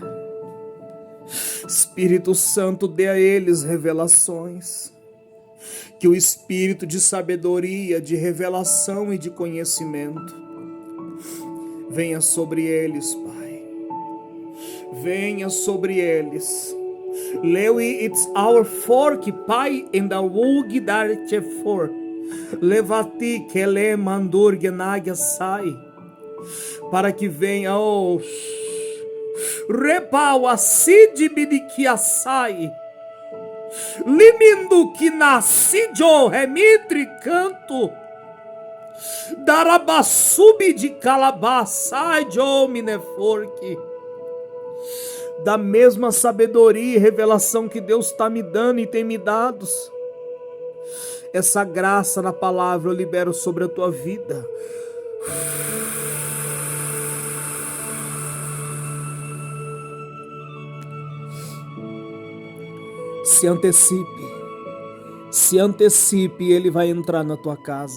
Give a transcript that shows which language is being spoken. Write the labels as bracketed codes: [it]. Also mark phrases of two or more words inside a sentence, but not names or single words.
[pt] Espírito Santo, dê a eles revelações, que o espírito de sabedoria, de revelação e de conhecimento venha sobre eles, Pai. Venha sobre eles. Lewi it's our fork, Pai, in the wug dar chefor. Levati kele mandur genagya sai. Para que venha, oh, repau acide bidiquiaçai. Limindu que nasci jo remitri canto. Darabassubi de calabaçai jo mineforque. Da mesma sabedoria e revelação que Deus está me dando e tem me dado, essa graça na palavra eu libero sobre a tua vida. Se antecipe, Ele vai entrar na tua casa.